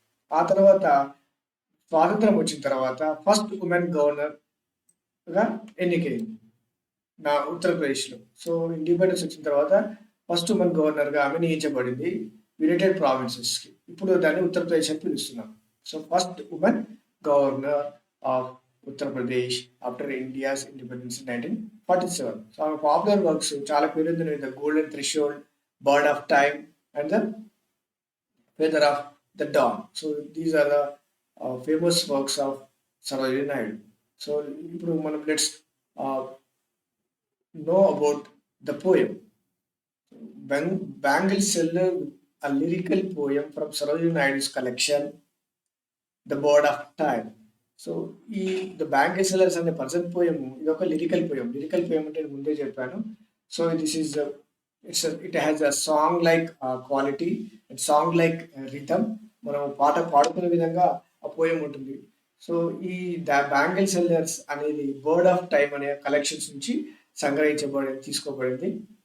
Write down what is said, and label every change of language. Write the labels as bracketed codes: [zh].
[te] ఆ తర్వాత స్వాతంత్రం వచ్చిన తర్వాత ఫస్ట్ ఉమెన్ గవర్నర్గా ఎన్నికైంది ఉత్తరప్రదేశ్లో. సో ఇండిపెండెన్స్ వచ్చిన తర్వాత ఫస్ట్ ఉమెన్ గవర్నర్గా ఆమె నియమించబడింది యునైటెడ్ ప్రావిన్సెస్కి. ఇప్పుడు దాన్ని ఉత్తరప్రదేశ్ అని పిలుస్తున్నాం. [en] So first women governor of Uttar Pradesh after India's independence in 1947. So our popular works [te] చాలా పేరొందినవి [en] The Golden Threshold, Bird of Time and The Feather of the Dawn. So these are the famous works of Sarojini Naidu. So [te] ఇప్పుడు మనం [en] let's know about the poem. Bangle Seller, a lyrical poem from Sarojini Naidu's collection the bird of time. [te] So the bangle sellers అనే person poem ఇది ఒక lyrical poem అంటే ముందే చెప్పాను. [en] So this is it has a song like quality and song like rhythm. [te] మనం పాట పాడుకునే విధంగా ఆ పోయం ఉంటుంది. సో ద బ్యాంగిల్ సెల్లర్స్ అనేది బర్డ్ ఆఫ్ టైమ్ అనే కలెక్షన్స్ నుంచి తీసుకోబడింది.